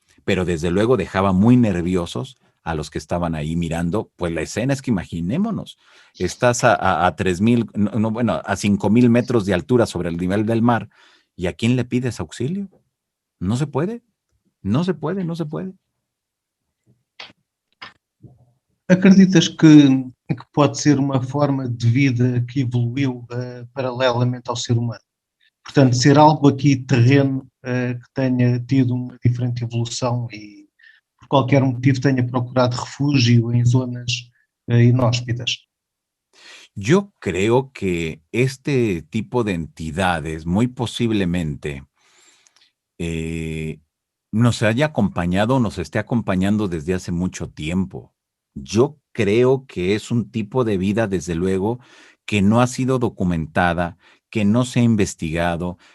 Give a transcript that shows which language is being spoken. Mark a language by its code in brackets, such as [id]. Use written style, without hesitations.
[es] Pero desde luego dejaba muy nerviosos a los que estaban ahí mirando, pues la escena es que imaginémonos, estás a 3,000, no, bueno, a 5,000 metros de altura sobre el nivel del mar, ¿y a quién le pides auxilio? No se puede, no se puede, no se puede. [pt] Acreditas que pode ser uma forma de vida que evoluiu paralelamente ao ser humano? Portanto, ser algo aqui terreno que tenha tido uma diferente evolução e por qualquer motivo tenha procurado refúgio [es] en zonas inhóspitas. Yo creo que este tipo de entidades muy posiblemente nos haya acompañado, nos esté acompañando desde hace mucho tiempo. Yo creo que es un tipo de vida, desde luego, que no ha sido documentada, que no se ha investigado.